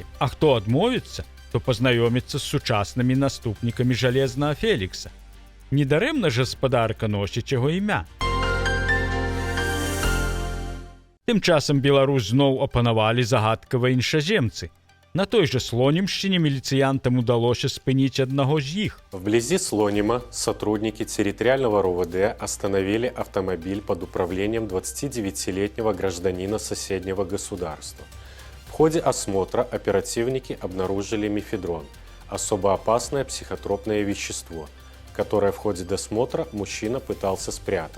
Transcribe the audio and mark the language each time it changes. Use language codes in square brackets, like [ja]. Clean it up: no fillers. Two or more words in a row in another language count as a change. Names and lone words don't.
[be] А хто адмовіцца, то пазнаёміцца з сучаснымі наступнікамі жалезнага Фелікса. Недарэмна ж гаспадарка носіць яго імя. Тым часам Беларусь зноў апанавалі загадкавыя іншаземцы. На той же Слонімшчыне міліцыянтам удалося спыніць аднаго з іх. [ru] Вблизи Слонима сотрудники территориального РОВД остановили автомобиль под управлением 29-летнего гражданина соседнего государства. В ходе осмотра оперативники обнаружили мефедрон – особо опасное психотропное вещество, которое в ходе досмотра мужчина пытался спрятать.